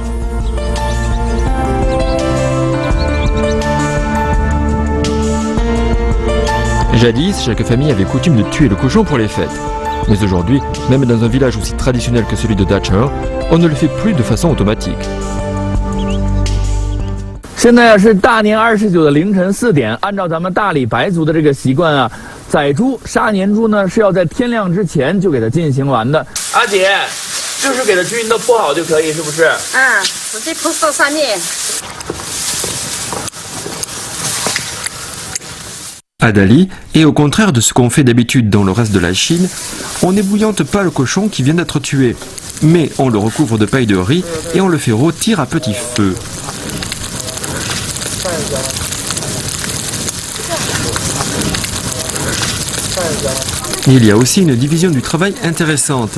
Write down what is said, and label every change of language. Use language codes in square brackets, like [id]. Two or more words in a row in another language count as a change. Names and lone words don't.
[fr] Jadis, chaque famille avait coutume de tuer le cochon pour les fêtes. Mais aujourd'hui, même dans un village aussi traditionnel que celui de Dacheng, on ne le fait plus de façon automatique. [zh] 现在是大年29的凌晨4点，按照咱们大理白族的这个习惯啊，宰猪杀年猪呢是要在天亮之前就给它进行完的。阿姐，就是给它均匀的铺好就可以，是不是？直接铺到上面。 [fr] À Dali, et au contraire de ce qu'on fait d'habitude dans le reste de la Chine, on n'ébouillante pas le cochon qui vient d'être tué, mais on le recouvre de paille de riz et on le fait rôtir à petit feu. Il y a aussi une division du travail intéressante.